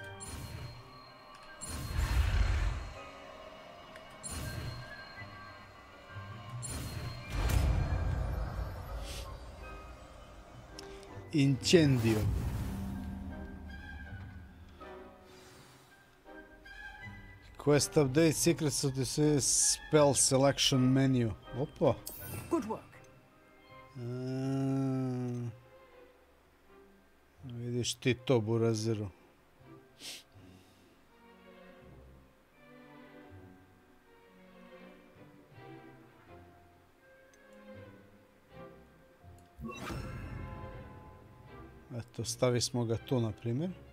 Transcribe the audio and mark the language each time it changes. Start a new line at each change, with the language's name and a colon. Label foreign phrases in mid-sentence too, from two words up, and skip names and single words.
English: Incendio. Quest update, secrets of the spell selection menu. Opa. Good work.
Croatian: Vidiš ti to, burazeru. Eto, stavi smo ga tu, na primjer.